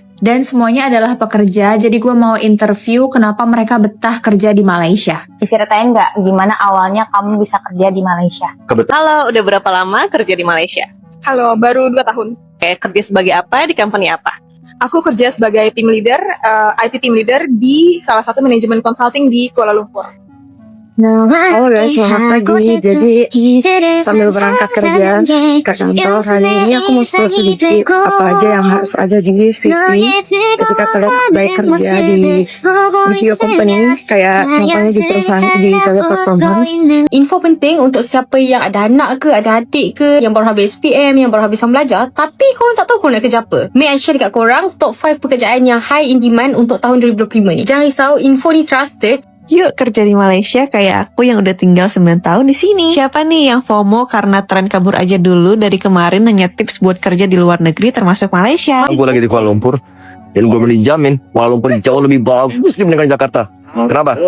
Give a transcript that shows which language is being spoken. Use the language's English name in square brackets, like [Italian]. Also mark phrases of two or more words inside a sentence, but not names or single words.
[Indonesian] Dan semuanya adalah pekerja, jadi gue mau interview kenapa mereka betah kerja di Malaysia. Ceritain nggak gimana awalnya kamu bisa kerja di Malaysia? Halo, udah berapa lama kerja di Malaysia? Halo, baru 2 tahun. Kerja sebagai apa di company apa? Aku kerja sebagai [English] team leader, IT team leader [Indonesian] di salah satu manajemen consulting di Kuala Lumpur. Halo guys, selamat pagi. Jadi sambil berangkat kerja ke kantor, hari ini aku mau spill sedikit apa aja yang harus ada di CV ketika kalian baik kerja di [English] video company, [Indonesian] kayak contohnya di perusahaan di Teleperformance. [Malay] Info penting untuk siapa yang ada anak ke, ada adik ke, yang baru habis SPM, yang baru habis belajar, tapi korang tak tahu korang nak kerja apa. Make I share dekat korang [English] top 5 [Malay] pekerjaan yang [English] high in demand [Malay] untuk tahun 2025 ni. Jangan risau, info ni trusted. [Indonesian] Yuk kerja di Malaysia kayak aku yang udah tinggal 9 tahun di sini. Siapa nih yang FOMO karena tren kabur aja dulu dari kemarin nanya tips buat kerja di luar negeri termasuk Malaysia? Gue lagi di Kuala Lumpur dan gue menjamin Kuala Lumpur jauh lebih bagus dibandingkan Jakarta. Kenapa?